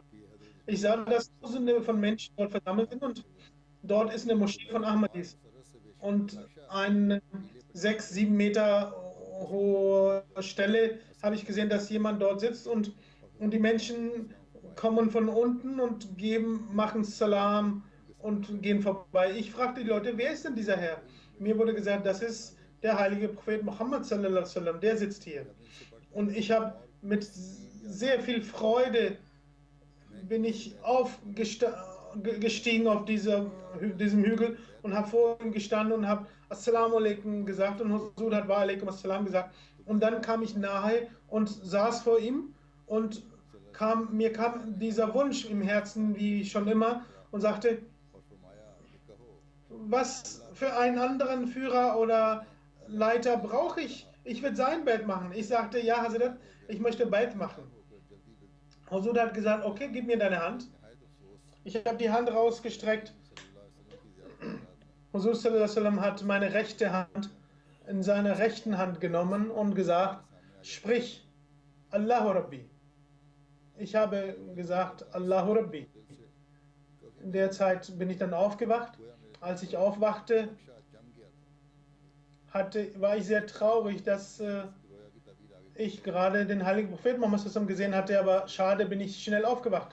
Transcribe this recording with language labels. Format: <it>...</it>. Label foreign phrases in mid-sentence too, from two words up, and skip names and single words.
<de>Ich sah, dass Tausende von Menschen dort versammelt sind und dort ist eine Moschee von Ahmadis und eine 6, 7 Meter hohe Stelle habe ich gesehen, dass jemand dort sitzt und die Menschen kommen von unten und machen Salam und gehen vorbei. Ich fragte die Leute, wer ist denn dieser Herr? Mir wurde gesagt, das ist der heilige Prophet Muhammad</de> <ar>sallallahu alaihi wasallam,</ar> <de>der sitzt hier. Und ich habe mit sehr viel Freude bin ich aufgestiegen auf diesem Hügel und habe vor ihm gestanden und habe</de> <ar>Assalamu alaikum</ar> <de>gesagt und Husur hat</de> <ar>wa alaikum assalam</ar> <de>gesagt. Und dann kam ich nahe und saß vor ihm und mir kam dieser Wunsch im Herzen, wie schon immer, und sagte, was für einen anderen Führer oder Leiter brauche ich? Ich will sein Bett machen. Ich sagte, ja, Hazrat, ich möchte Bett machen. Husur hat gesagt, okay, gib mir deine Hand. Ich habe die Hand rausgestreckt. Husur</de> <ar>sallallahu alaihi wasallam</ar> <de>hat meine rechte Hand in seiner rechten Hand genommen und gesagt, sprich,</de> <ar>Allahu Rabbi.</ar> <de>Ich habe gesagt,</de> <ar>Allahu Rabbi.</ar> <de>In der Zeit bin ich dann aufgewacht. Als ich aufwachte, war ich sehr traurig, dass ich gerade den heiligen Propheten Muhammad gesehen hatte, aber schade, bin ich schnell aufgewacht.</de>